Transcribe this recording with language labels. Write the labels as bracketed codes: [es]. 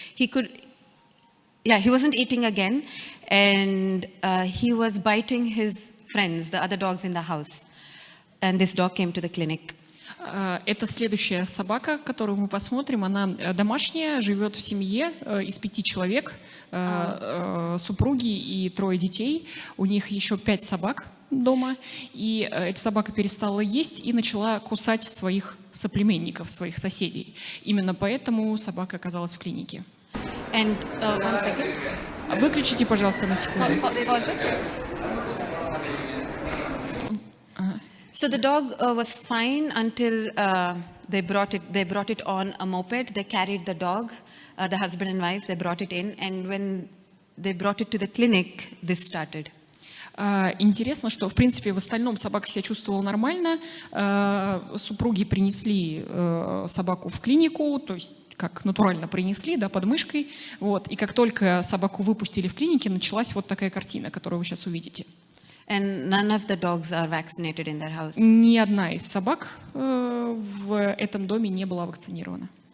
[en] He wasn't eating again, and he was biting his friends, the other dogs in the house, and this dog came to the clinic. [ru] Это следующая собака, которую мы посмотрим. Она домашняя, живет в семье из 5 человек, супруги и 3 детей. У них еще 5 собак дома. И эта собака перестала есть и начала кусать своих соплеменников, своих соседей. Именно поэтому собака оказалась в клинике. [en] And 1 second. [ru] Выключите, пожалуйста, на секунду. [en] Pause it. So the dog was fine until they brought it on a moped. They carried the dog, the husband and wife. They brought it in, and when they brought it to the clinic, this started. [ru] Интересно, что, в принципе, в остальном собака себя чувствовала нормально. Супруги принесли собаку в клинику, то есть как натурально принесли, да, под мышкой. Вот. И как только собаку выпустили в клинике, началась вот такая картина, которую вы сейчас увидите. [en] And none of the dogs are vaccinated in their house. [ru] Ни одна из собак в этом доме не была вакцинирована.